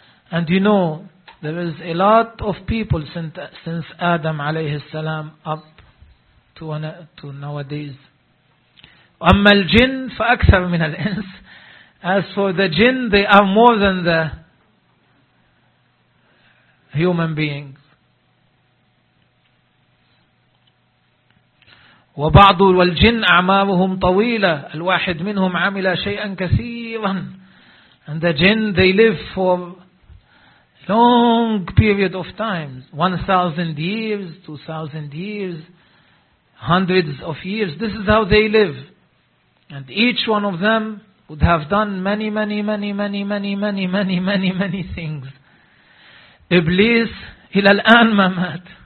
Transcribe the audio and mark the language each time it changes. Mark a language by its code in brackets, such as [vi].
[en] And you know, there is a lot of people since Adam [ar] عليه السلام [en] up to nowadays. [ar] أما الجن فأكثر من الإنس. [en] As for the jinn, they are more than the human beings. [ar] وبعض والجن أعمارهم طويلة. الواحد منهم عمل شيئا كثيرا. [en] And the jinn, they live for long period of time, 1,000 years, 2,000 years, hundreds of years. This is how they live. And each one of them would have done many, many, many, many, many, many, many, many, many things. [ar] Iblis, إلى الآن ما مات.